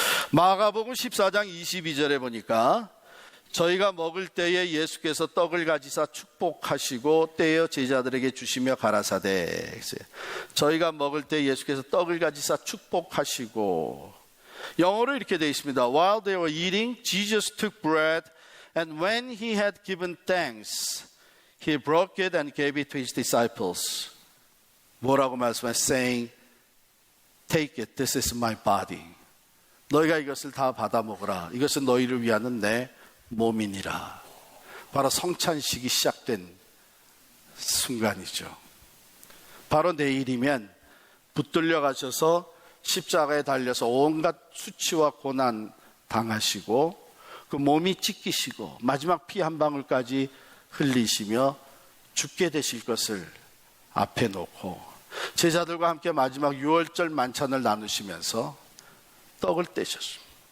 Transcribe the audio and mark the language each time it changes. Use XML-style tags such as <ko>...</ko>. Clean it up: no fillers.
<ko>마가복음 14장 22절에 보니까 저희가 먹을 때에 예수께서 떡을 가지사 축복하시고 떼어 제자들에게 주시며 가라사대, 저희가 먹을 때 예수께서 떡을 가지사 축복하시고, 영어로 이렇게 되어 있습니다.</ko> <en>While they were eating, Jesus took bread and when he had given thanks, he broke it and gave it to his disciples.</en> <ko>뭐라고 말씀하셨어요?</ko> <en>Saying, Take it, this is my body.</en> <ko>너희가 이것을 다 받아 먹으라. 이것은 너희를 위하는 내 몸이니라. 바로 성찬식이 시작된 순간이죠. 바로 내일이면 붙들려 가셔서 십자가에 달려서 온갖 수치와 고난 당하시고 그 몸이 찢기시고 마지막 피 한 방울까지 흘리시며 죽게 되실 것을 앞에 놓고 제자들과 함께 마지막 유월절 만찬을 나누시면서 떡을 떼셨습니다.</ko>